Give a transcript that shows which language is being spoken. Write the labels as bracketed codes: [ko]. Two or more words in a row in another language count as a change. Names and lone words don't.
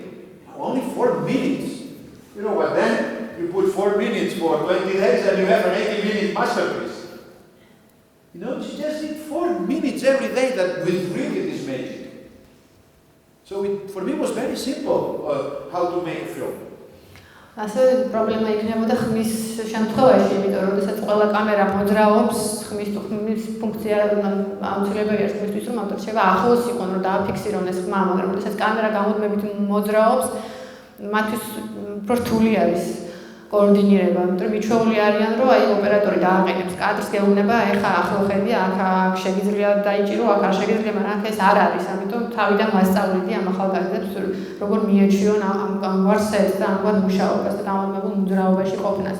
[en] Only 4 minutes. But then you put 4 minutes for 20 days and you have an 80-minute masterpiece. You just need 4 minutes every day that will really this magic. So for me it was very simple how to make a film. [ka] ასე პრობლემა იქნებოდა ხმის შემთხვევაში, იმიტომ რომ როდესაც ყველა კამერა მოძრაობს, ხმის ფუნქცია აუცილებელია ხმისთვის, რომ ავტორ შეიძლება ახლოს იყონ, რომ დააფიქსირონ ეს ხმა, მაგრამ როდესაც კამერა გამუდმებით მოძრაობს, მათთვის უფრო რთული არის კოორდინირება, იმიტომ რომ მიჩვეული არიან, რომ ოპერატორი დააყენებს კადრს, გეუბნება, ეხა ახლო ხედი, აქ შეგიძლია დაიჭირო, აქ არ შეგიძლია, მაგრამ აქ ეს არ არის, ამიტომ თავიდან ვასწავლიდი ამ ახალგაზრდებს, როგორ მიეჩვიონ ამგვარ სეტს და ამგვარ მუშაობას და გამუდმებულ მოძრაობაში ყოფნას.